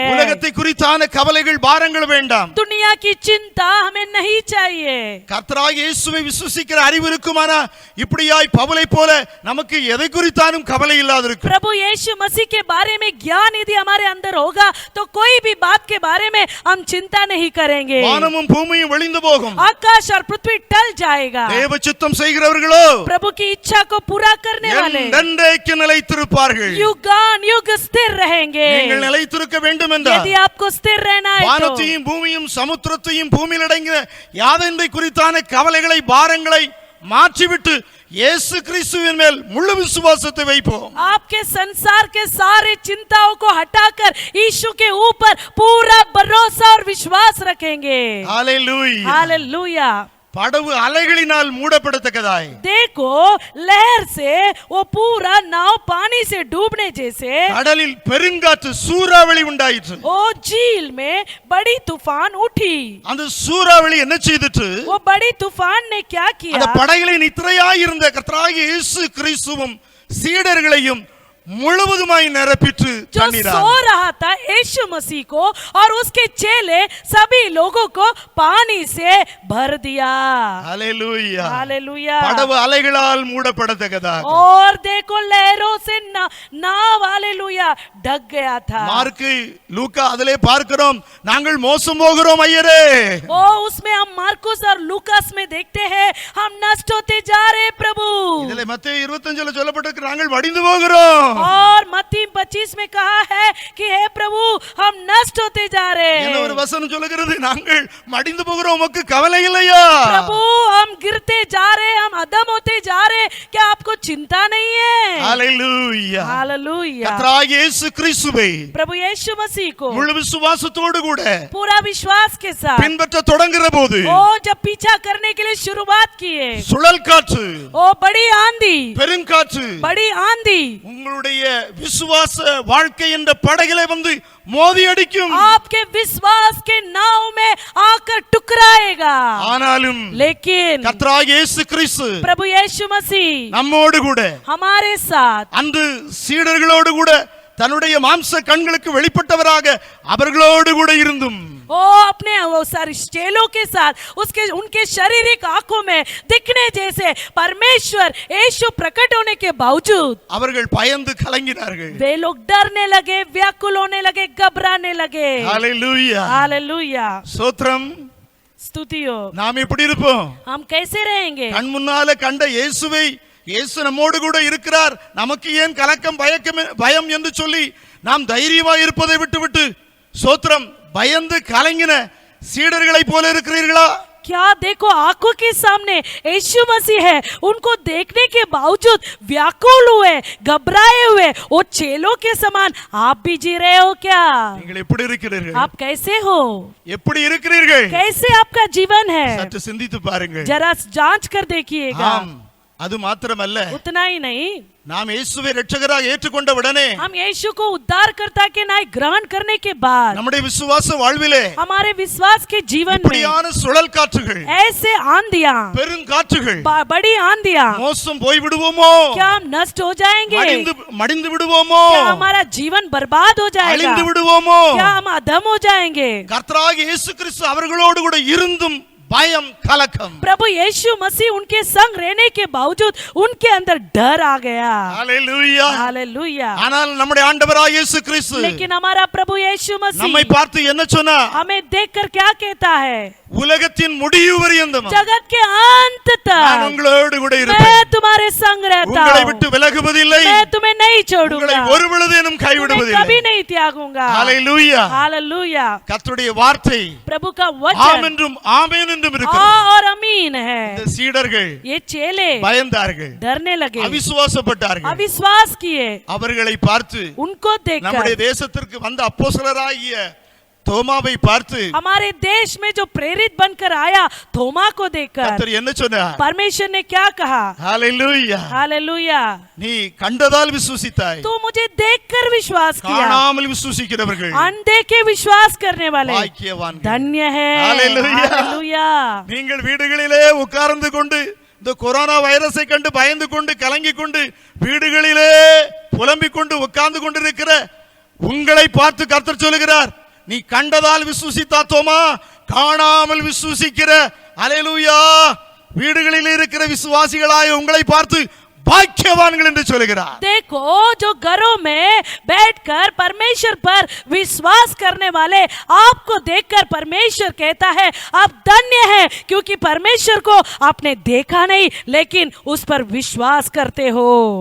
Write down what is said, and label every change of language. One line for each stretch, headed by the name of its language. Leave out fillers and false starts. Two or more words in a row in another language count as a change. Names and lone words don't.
Tamil: உலகத்தை குறித்தான கவலைகள் பாரங்கள் வேண்டாம்.
Hindi: दुनिया की चिंता हमें नहीं चाहिए।
Tamil: கர்த்தராகிய இயேசுவை விசுவாசிக்கிற அறிவு இருக்குமானா இப்படியாய் பவுலை போல நமக்கு எதை குறித்தானும் கவலை இல்லாதிருக்கும்.
Hindi: प्रभु यीशु मसीह के बारे में ज्ञान यदि हमारे अंदर होगा तो कोई भी बात के बारे में हम चिंता नहीं करेंगे।
Tamil: வானமும் பூமியும் ஒளிந்து போகும்,
Hindi: आकाश और पृथ्वी टल जाएगा,
Tamil: தேவ சித்தம் செய்கிறவர்களோ
Hindi: प्रभु की इच्छा को पूरा करने वाले
Tamil: என்றென்றைக்கு நிலைத்திருப்பார்கள்.
Hindi: युगान युग स्थिर रहेंगे।
Tamil: நீங்கள் நிலைத்திருக்க வேண்டும் என்றால்
Hindi: यदि आपको स्थिर रहना है तो
Tamil: வானத்தையும் பூமியும் சமுத்திரத்தையும் பூமியில் அடங்கிய யாதென்றை குறித்தான கவலைகளை பாரங்களை மாற்றிவிட்டு இயேசு கிறிஸ்துவின் மேல் முழு விசுவாசத்தை வைப்போம்.
Hindi: आपके संसार के सारे चिंताओं को हटाकर यीशु के ऊपर पूरा भरोसा और विश्वास रखेंगे।
Tamil: ஹalleluya.
Hindi: हालेलुया।
Tamil: படவு அலைகளினால் மூடப்படத்தக்கதாய்,
Hindi: देखो लहर से वो पूरा नाव पानी से डूबने जैसे
Tamil: கடலில் பெருங்காற்று சூறாவளி உண்டாயிற்று.
Hindi: ओ झील में बड़ी तूफान उठी।
Tamil: அந்த சூறாவளி என்ன செய்துட்டு?
Hindi: वो बड़ी तूफान ने क्या
Tamil: அந்த
Hindi: किया?
Tamil: படகிலே நித்திரையாய் இருந்த கர்த்தராகிய இயேசு கிறிஸ்துவும் சீடர்களையும் முழுவதுமாய் நிரப்பிற்று
Hindi: जो
Tamil: தண்ணீரால்.
Hindi: सो रहा था यीशु मसीह को और उसके चेले सभी लोगों को पानी से भर दिया।
Tamil: ஹalleluya.
Hindi: हालेलुया।
Tamil: படவு அலைகளால் மூடப்படத்தக்கதாக.
Hindi: और देखो लहरों से नाव हालेलुया ढक गया था।
Tamil: மார்க்கு லூக்கா அதிலே பார்க்கிறோம், நாங்கள் மோசம் போகிறோம் ஐயரே.
Hindi: ओ उसमें हम मार्कुस और लूकास में देखते हैं हम नष्ट होते जा रहे प्रभु।
Tamil: இதிலே மத்தேயு 25ல சொல்லப்பட்டிருக்கு, நாங்கள் வடிந்து போகிறோம்.
Hindi: और मत्ती 25 में कहा है कि हे प्रभु हम नष्ट होते जा रहे
Tamil: என்ன
Hindi: हैं।
Tamil: ஒரு வசனம் சொல்லுகிறது, நாங்கள் மடிந்து போகிறோம், உமக்கு கவலை இல்லையா?
Hindi: प्रभु हम गिरते जा रहे हैं, हम अधम होते जा रहे हैं, क्या आपको चिंता नहीं है?
Tamil: ஹalleluya.
Hindi: हालेलुया।
Tamil: கர்த்தராகிய இயேசு கிறிஸ்துவை
Hindi: प्रभु यीशु मसीह को
Tamil: முழு விசுவாசத்தோடு கூட
Hindi: पूरा विश्वास के साथ
Tamil: பின்பற்ற தொடங்குற போது
Hindi: ओ जब पीछा करने के लिए शुरुआत किए,
Tamil: சுழல் காற்று,
Hindi: ओ बड़ी आंधी,
Tamil: பெருங்காற்று
Hindi: बड़ी आंधी
Tamil: உங்களுடைய விசுவாச வாழ்க்கை என்ற படகிலே வந்து மோதி அடிக்கும்.
Hindi: आपके विश्वास के नाव में आकर टकराएगा।
Tamil: ஆனாலும்
Hindi: लेकिन
Tamil: கர்த்தராகிய இயேசு கிறிஸ்து
Hindi: प्रभु यीशु मसीह
Tamil: நம்மோடு கூட
Hindi: हमारे साथ
Tamil: அன்று சீடர்களோடு கூட தன்னுடைய மாம்ச கண்களுக்கு வெளிப்பட்டவராக அவர்களோடு கூட இருந்தும்
Hindi: ओ अपने वो सारे चेलों के साथ उसके उनके शारीरिक आंखों में दिखने जैसे परमेश्वर यीशु प्रकट होने के बावजूद
Tamil: அவர்கள் பயந்து கலங்கினார்கள்.
Hindi: वे लोग डरने लगे, व्याकुल होने लगे, घबराने लगे।
Tamil: ஹalleluya.
Hindi: हालेलुया।
Tamil: ஸ்தோத்திரம்.
Hindi: स्तुति हो।
Tamil: நாம் எப்படி இருப்போம்?
Hindi: हम कैसे रहेंगे?
Tamil: கண் முன்னால கண்ட இயேசுவை, இயேசு நம்மோடு கூட இருக்கிறார், நமக்கு ஏன் கலக்கம் பயம் என்று சொல்லி நாம் தைரியமாய் இருப்பதை விட்டுவிட்டு ஸ்தோத்திரம் பயந்து கலங்கின சீடர்களை போல இருக்கிறீர்களா?
Hindi: क्या देखो आंखों के सामने यीशु मसीह है, उनको देखने के बावजूद व्याकुल हुए, घबराए हुए, वो चेलों के समान आप भी जी रहे हो क्या?
Tamil: நீங்கள் எப்படி இருக்கிறீர்கள்?
Hindi: आप कैसे हो?
Tamil: எப்படி இருக்கிறீர்கள்?
Hindi: कैसे आपका जीवन है?
Tamil: சற்று சிந்தித்து பாருங்கள்.
Hindi: जरा जांच कर देखिएगा।
Tamil: ஆம், அது மாத்திரமல்ல,
Hindi: उतना ही नहीं,
Tamil: நாம் இயேசுவை இரட்சகராக ஏற்றுக்கொண்ட உடனே
Hindi: हम यीशु को उद्धारकर्ता के नाम ग्रहण करने के बाद
Tamil: நம்முடைய விசுவாச வாழ்விலே
Hindi: हमारे विश्वास के जीवन में
Tamil: இப்படியான சுழல் காற்றுகள்,
Hindi: ऐसे आंधियां,
Tamil: பெருங்காற்றுகள்,
Hindi: बड़ी आंधियां,
Tamil: மோசம் போய் விடுவோமோ,
Hindi: क्या हम नष्ट हो जाएंगे?
Tamil: மடிந்து விடுவோமோ,
Hindi: क्या हमारा जीवन बर्बाद हो जाएगा?
Tamil: அழிந்து விடுவோமோ?
Hindi: क्या हम अधम हो जाएंगे?
Tamil: கர்த்தராகிய இயேசு கிறிஸ்து அவர்களோடு கூட இருந்தும் பயம் கலக்கம்.
Hindi: प्रभु यीशु मसीह उनके संग रहने के बावजूद उनके अंदर डर आ गया।
Tamil: ஹalleluya.
Hindi: हालेलुया।
Tamil: ஆனால் நம்முடைய ஆண்டவராகிய இயேசு கிறிஸ்து
Hindi: लेकिन हमारा प्रभु यीशु
Tamil: நம்மை
Hindi: मसीह
Tamil: பார்த்து என்ன சொன்னார்?
Hindi: हमें देखकर क्या कहता है?
Tamil: உலகத்தின் முடிவு பரியந்தம்
Hindi: जगत के अंत
Tamil: நான்
Hindi: तक
Tamil: உங்களோடு கூட இருப்பேன்,
Hindi: मैं तुम्हारे संग रहता
Tamil: உங்களை
Hindi: हूँ,
Tamil: விட்டு விலகுவதில்லை,
Hindi: मैं तुम्हें नहीं
Tamil: உங்களை
Hindi: छोड़ूंगा,
Tamil: ஒருபொழுதேனும்
Hindi: तुम्हें
Tamil: கைவிடுவதில்லை.
Hindi: कभी नहीं त्यागूंगा।
Tamil: ஹalleluya.
Hindi: हालेलुया।
Tamil: கர்த்தருடைய வார்த்தை
Hindi: प्रभु का
Tamil: ஆம்
Hindi: वचन
Tamil: என்றும் ஆமென் என்றும்
Hindi: हाँ
Tamil: இருக்கிறது.
Hindi: और अमीन है।
Tamil: இந்த சீடர்கள்
Hindi: ये चेले
Tamil: பயந்தார்கள்,
Hindi: डरने लगे,
Tamil: அவிசுவாசப்பட்டார்கள்.
Hindi: अविश्वास किए,
Tamil: அவர்களை பார்த்து
Hindi: उनको
Tamil: நம்முடைய
Hindi: देखकर
Tamil: தேசத்திற்கு வந்த அப்போஸ்தலராகிய தோமாவை பார்த்து
Hindi: हमारे देश में जो प्रेरित बनकर आया थोमा को देखकर
Tamil: கர்த்தர் என்ன சொன்னார்?
Hindi: परमेश्वर ने क्या कहा?
Tamil: ஹalleluya.
Hindi: हालेलुया।
Tamil: நீ கண்டதால் விசுவாசித்தாய்,
Hindi: तू मुझे देखकर विश्वास किया,
Tamil: காணாமல் விசுவாசிக்கிறவர்கள்
Hindi: अनदेखे विश्वास करने वाले
Tamil: பாக்கியவான்கள்.
Hindi: धन्य है। हालेलुया। हालेलुया।
Tamil: நீங்கள் வீடுகளிலே உட்கார்ந்து கொண்டு இந்த கொரோனா வைரஸை கண்டு பயந்து கொண்டு கலங்கி கொண்டு வீடுகளிலே புலம்பிக் கொண்டு உட்கார்ந்து கொண்டிருக்கிற உங்களை பார்த்து கர்த்தர் சொல்லுகிறார், நீ கண்டதால் விசுவாசித்தா தோமா, காணாமல் விசுவாசிக்கிற அல்லேலூயா வீடுகளில் இருக்கிற விசுவாசிகளாய் உங்களை பார்த்து भाग्यवान
Hindi: देखो जो घरों में बैठकर परमेश्वर पर विश्वास करने वाले आपको देखकर परमेश्वर कहता है आप धन्य हैं, क्योंकि परमेश्वर को आपने देखा नहीं लेकिन उस पर विश्वास करते हो।